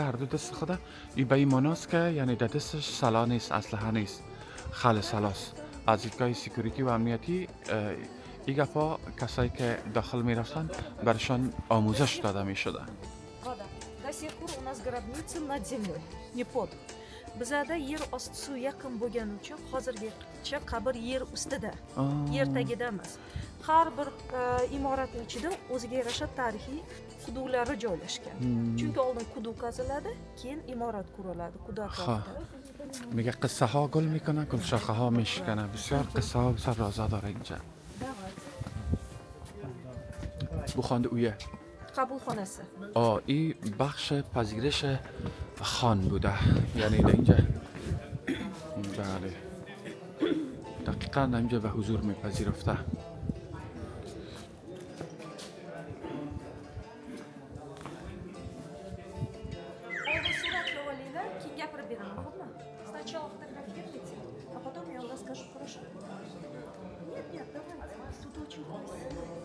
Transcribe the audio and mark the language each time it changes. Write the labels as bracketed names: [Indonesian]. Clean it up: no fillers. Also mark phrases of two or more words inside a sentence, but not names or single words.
[Persian] هر دو دست خود این به این معناست که یعنی در دستش سلاح نیست، اسلحه نیست، خل سلاست. از دیدگاه سکیوریتی و امنیتی این گپا کسایی که داخل میرفتن برشان آموزش داده میشده. [Russian] До сих пор у нас гробницы над землей, не под. [Uzbek] bizada yer osti suv yaqin bo'lgani uchun hozirgacha qabr yer ustida, Aa. yer tagida emas. Har bir imoratning ichida o'ziga yarasha tarixiy quduqlari joylashgan. Chunki oldin quduq qaziladi, keyin imorat quriladi quduq atrofida. [Persian] میگه قصه ها گل میکنه گل شاخه ها میشکنه بسیار قصه ها بسیار رازا داره اینجا bu خانده اویه [Uzbek] Qabulxonasi. [Persian] این بخش پذیرش خان بوده یعنی در اینجا بله دقیقا در اینجا به حضور میپذیرفته [Uzbek] Oldin suratga olinglar, keyin gapirib beraman, xo'pmi? [Russian] Сначала фотографируйте, а потом я вам расскажу, хорошо? Нет, давайте. Тут очень красиво.